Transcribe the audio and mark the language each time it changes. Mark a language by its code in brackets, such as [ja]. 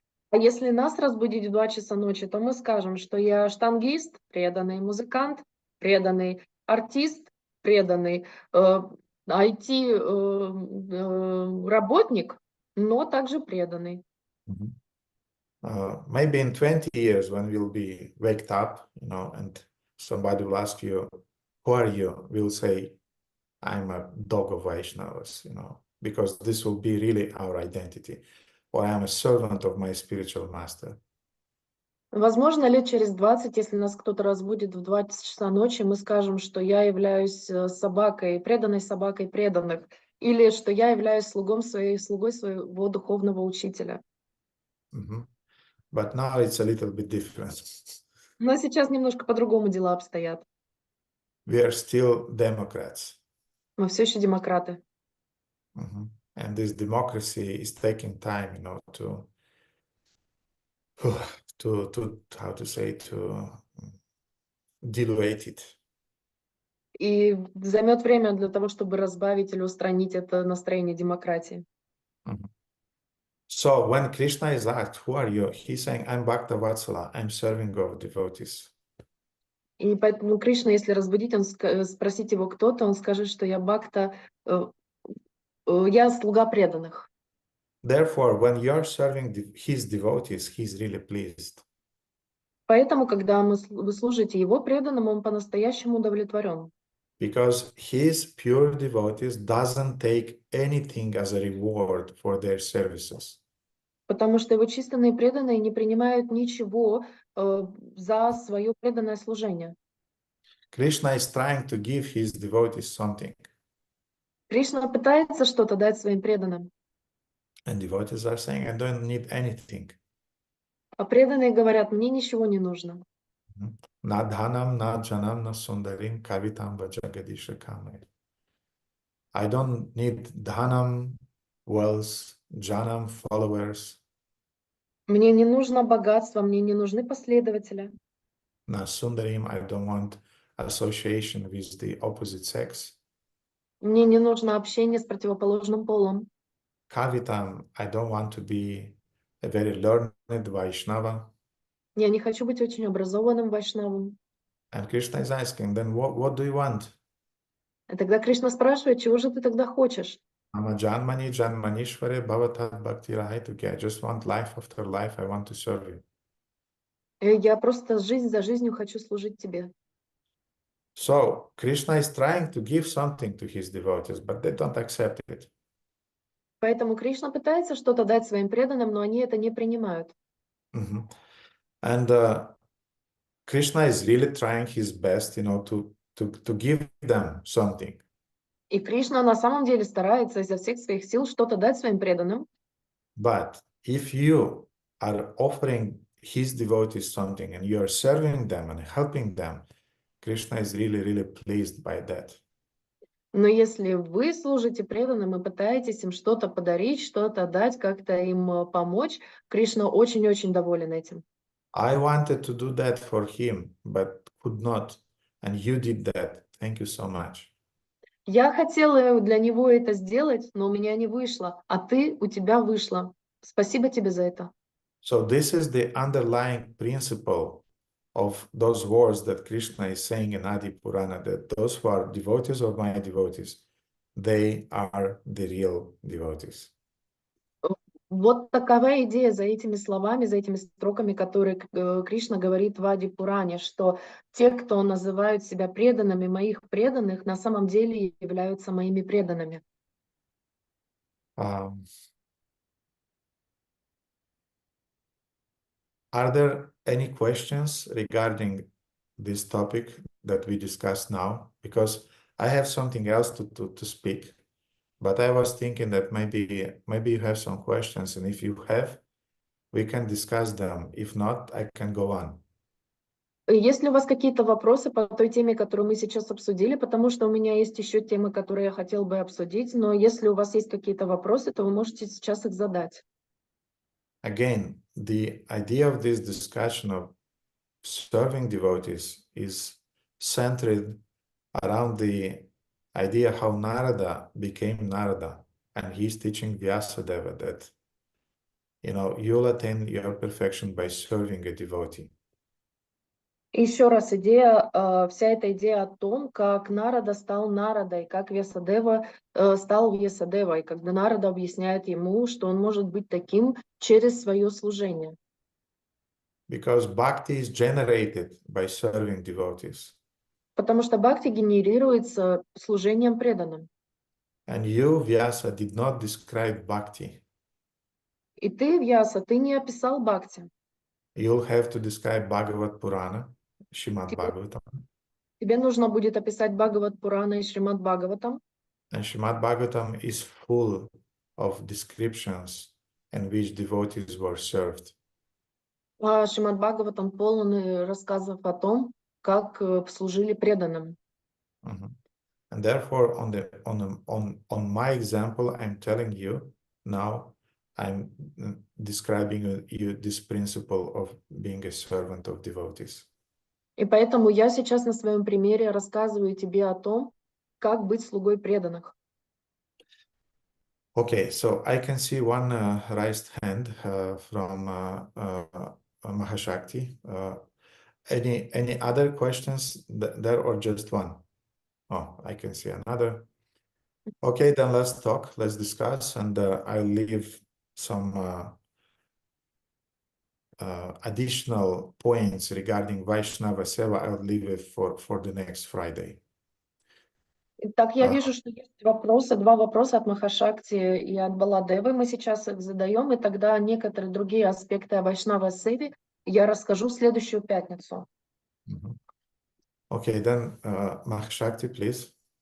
[ru] А если нас разбудить в 2 часа ночи, то мы скажем, что я штангист, преданный музыкант, преданный артист, преданный IT-работник, но также преданный. [en] Maybe in 20 years when we'll be waked up, you know, and somebody will ask you, who are you? We'll say, I'm a dog of Vaishnavas, you know, because this will be really our identity. Or I'm a servant of my spiritual master. [ru] Возможно, лет через 20, если нас кто-то разбудит в 2 часа ночи, мы скажем, что я являюсь собакой преданных, или что я являюсь слугой своего духовного учителя. [en] But now it's a little bit different. [ru] Но сейчас немножко по-другому дела обстоят. [en] We are still democrats. [ru] Мы все еще демократы. [en] And this democracy is taking time, you know, to how to say, to diluate it. [ru] И займет время для того, чтобы разбавить или устранить это настроение демократии. [en] So when Krishna is asked, who are you? He's saying, I'm Bhakta Vatsala, I'm serving of devotees. [ru] И поэтому Кришна, если разбудить, спросить его кто-то, он скажет, что я Бхакта, я слуга преданных. [en] Therefore, when you're serving his devotees, he's really pleased. [ru] Поэтому, когда вы служите его преданным, он по-настоящему удовлетворен. [en] Because his pure devotees doesn't take anything as a reward for their services. [ru] Потому что его чистые преданные не принимают ничего за свое преданное служение. [en] Krishna is trying to give his devotees something. [ru] Кришна пытается что-то дать своим преданным. [en] And devotees are saying, I don't need anything. [ru] А преданные говорят, мне ничего не нужно. [sa] Na dhanam, na janam, na sundarim, kavitam vajagadisha kame. [en] I don't need dhanam, wealth, janam, followers. [ru] Мне не нужно богатство, мне не нужны последователи. [sa] Na sundarim, [en] I don't want association with the opposite sex. [ru] Мне не нужно общение с противоположным полом. [en] Kavitam, I don't want to be a very learned Vaishnava. [ru] Я не хочу быть очень образованным вайшнавом. [en] And Krishna is asking, then what do you want? [ru] И тогда Кришна спрашивает, чего же ты тогда хочешь? [sa] Ama janmani janmanishvare bhavatat bhakti rahaituki. [en] I just want life after life. I want to serve you. [ru] Я просто жизнь за жизнью хочу служить тебе. [en] So Krishna is trying to give something to his devotees, but they don't accept it. [ru] Поэтому Кришна пытается что-то дать своим преданным, но они это не принимают. Mhm. [en] And Krishna is really trying his best, to give them something. [ru] И Кришна на самом деле старается изо всех своих сил что-то дать своим преданным. [en] But if you are offering his devotees something and you are serving them and helping them, Krishna is really, really pleased by that. [ru] Но если вы служите преданным и пытаетесь им что-то подарить, что-то дать, как-то им помочь, Кришна очень-очень доволен этим. [en] I wanted to do that for him, but could not. And you did that. Thank you so much. [ru] Я хотела для него это сделать, но у меня не вышло, а у тебя вышло. Спасибо тебе за это. [en] So this is the underlying principle of those words that Krishna is saying in Adi Purana, that those who are devotees of my devotees, they are the real devotees. [ru] Вот такова идея за этими словами, за этими строками, которые Кришна говорит в Ади Пуране, что те, кто называют себя преданными моих преданных, на самом деле являются моими преданными. [en] Are there any questions regarding this topic that we discussed now? Because I have something else to speak, but I was thinking that maybe you have some questions, and if you have, we can discuss them. If not, I can go on. [ru] Есть ли у вас какие-то вопросы по той теме, которую мы сейчас обсудили? Потому что у меня есть еще темы, которые я хотел бы обсудить, но если у вас есть какие-то вопросы, то вы можете сейчас их задать. [en] Again, the idea of this discussion of serving devotees is centered around the idea how Narada became Narada, and he's teaching Vyasadeva that, you'll attain your perfection by serving a devotee. [ru] Еще раз, вся эта идея о том, как Нарада стал Нарадой, как Вьясадева стал Вьясадевой, когда Нарада объясняет ему, что он может быть таким через свое служение. [en] Because bhakti is generated by serving devotees. [ru] Потому что бхакти генерируется служением преданным. [en] And you, Vyasa, did not describe bhakti. [ru] И ты, Вьяса, ты не описал бхакти. [en] You'll have to describe Bhagavat Purana, Shrimad-Bhagavatam. [ru] Тебе нужно будет описать Бхагават Пурана и Шримад-Бхагаватам. [en] And Shrimad-Bhagavatam is full of descriptions in which devotees were served. [ru] А Шримад-Бхагаватам полон рассказов о том, как служили преданным. [en] And therefore, on my example, I'm telling you now, I'm describing you this principle of being a servant of devotees. [ru] И поэтому я сейчас на своем примере рассказываю тебе о том, как быть слугой преданных. [en] Okay, so I can see one raised hand from Mahashakti. Any other questions there or just one? Oh, I can see another. Okay, then let's talk, let's discuss, and I'll leave some additional points regarding Vaishnava Seva. I'll leave it for the next Friday. [ru] Так, я вижу, что есть два вопроса от Махашакти и от Баладевы. Мы сейчас их задаем, и тогда некоторые другие аспекты о Вайшнава Севе я расскажу в следующую пятницу. [en] Okay, then Mahashakti, please.